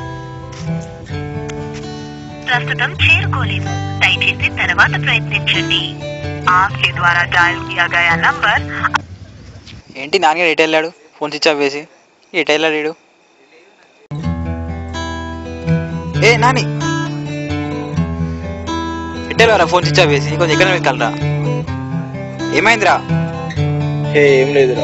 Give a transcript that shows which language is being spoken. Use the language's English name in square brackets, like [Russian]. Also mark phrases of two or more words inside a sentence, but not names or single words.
[Telugu] ప్రస్తుతం చేరుకోలేము, దయచేసి తర్వాత ప్రయత్నించండి. [Hindi] आपके द्वारा डायल किया गया नंबर. [Telugu] ఏంటి నాన్నగారు ఎటు వెళ్ళాడు? ఫోన్ స్విచ్ ఆఫ్ వేసి ఎటు వెళ్ళాడు వీడు? నాని ఎటు వెళ్ళారా? ఫోన్ స్విచ్ ఆఫ్ వేసి కొంచెం ఎక్కడ వెళ్ళరా? ఏమైందిరా? ఏం లేదురా.